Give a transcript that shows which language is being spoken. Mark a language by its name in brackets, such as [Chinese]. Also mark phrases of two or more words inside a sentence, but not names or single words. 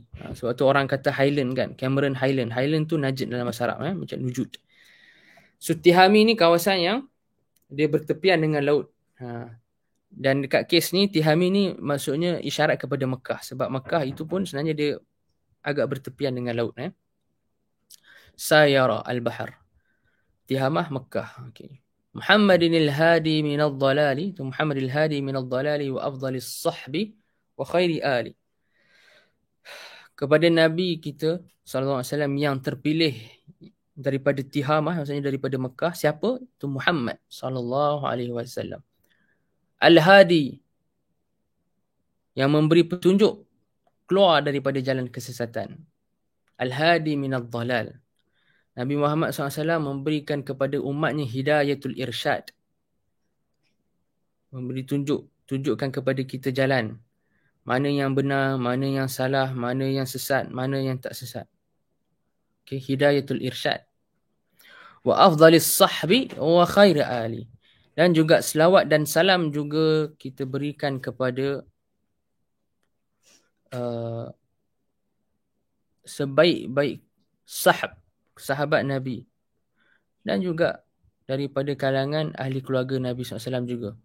[Malay] Sebab tu orang kata Highland kan, Cameron Highland. Highland tu Najd dalam bahasa Arab, macam Nujud. So Tihami ni kawasan yang dia bertepian dengan laut. Dan dekat kes ni, Tihami ni maksudnya isyarat kepada Mekah. Sebab Mekah itu pun sebenarnya dia agak bertepian dengan laut. [Arabic] ساير البحر. [Malay] Tihamah Mekah. Okay. [Arabic] محمد الهادي من الضلال. محمد الهادي من الضلال وأفضل الصحب وخير آل. [Malay] Kepada Nabi kita [Arabic] صلى الله عليه وسلم [Malay] yang terpilih daripada Tihamah, maksudnya daripada Mekah, siapa? Itu Muhammad [Arabic] صلى الله عليه وسلم. [Malay] Al-Hadi, yang memberi petunjuk keluar daripada jalan kesesatan. [Arabic] الهادي من الضلال. [Malay] Nabi Muhammad SAW memberikan kepada umatnya [Arabic] هداية الإرشاد. [Malay] Memberi tunjukkan kepada kita jalan. Mana yang benar, mana yang salah, mana yang sesat, mana yang tak sesat. Okay, [Arabic] هداية الإرشاد. وأفضل الصحب وخير آل. [Malay] Dan juga selawat dan salam juga kita berikan kepada sebaik-baik sahabat Nabi. Dan juga daripada kalangan ahli keluarga Nabi SAW juga.